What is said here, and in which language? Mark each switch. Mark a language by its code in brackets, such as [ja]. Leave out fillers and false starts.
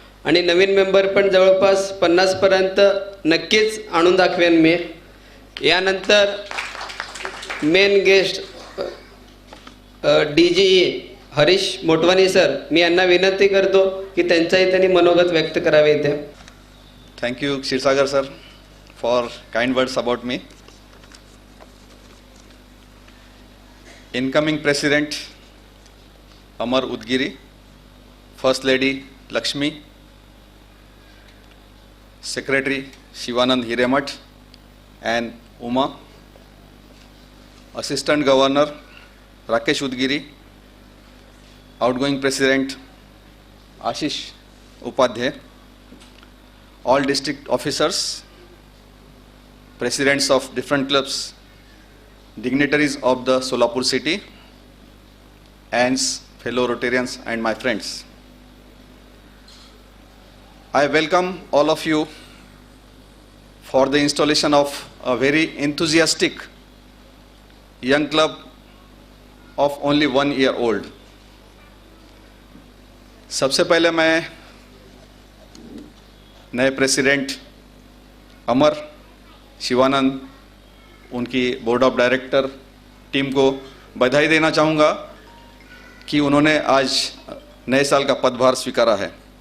[mr] आणि नवीन मेंबर पण जवळपास 50पर्यंत नक्कीच आणून दाखवेन मी. यानंतर main guest DGE Harish Motwani sir, मी यांना विनंती करतो की त्यांचाही त्यांनी मनोगत व्यक्त करावे इथे. [en] Thank you, Kshirsagar sir, for kind words about me. incoming President Amar Udgiri, First Lady Lakshmi, Secretary Shivanand Hiremat and Uma, Assistant Governor Rakesh Udgiri, outgoing President Ashish Upadhyay, all district officers, presidents of different clubs, dignitaries of the Solapur city, and fellow Rotarians and my friends. I welcome all of you for the installation of a very enthusiastic young club of only 1 year old. [hi] सबसे पहले मैं नए president अमर, शिवानंद, उनकी board of director team को बधाई देना चाहूँगा कि उन्होंने आज नए साल का पदभार स्वीकारा है।